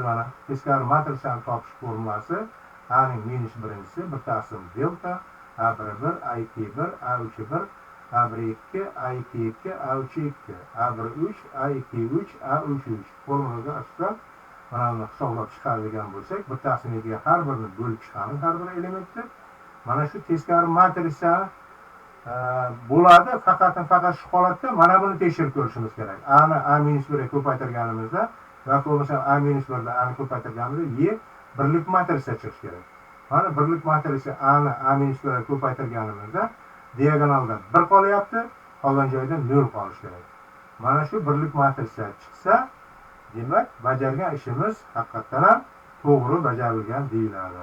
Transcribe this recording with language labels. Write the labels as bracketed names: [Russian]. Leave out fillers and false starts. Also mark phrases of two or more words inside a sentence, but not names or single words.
[Uzbek] Mana teskari matritsani topish formulasi A ning minus birinchisi bir taqsim delta A1 1 A2 1 A3 1 A1 2 A2 2 A3 2 A1 3 A2 3 A3 3 formulaga asosan mana buni hisoblab chiqaradigan bo'lsak, bir taqsim 2 ga har birini bo'lib chiqamiz, har bir elementni. Mana shu teskari matrica bo'ladi. Faqat shu holatda mana buni tekshirib ko'rishimiz kerak. A ni A-1 ga ko'paytirganimizda va bo'lmasa A-1 da A ni ko'paytirganimizda Y birlik matrica chiqishi kerak. Mana birlik matrica A ni A-1 ga ko'paytirganimizda diagonalda 1 qolyapti, qolgan joyda 0 qolishi kerak. Mana shu birlik matrica chiqsa, demak bajargan ishimiz haqiqatan ham to'g'ri bajarilgan deyiladi.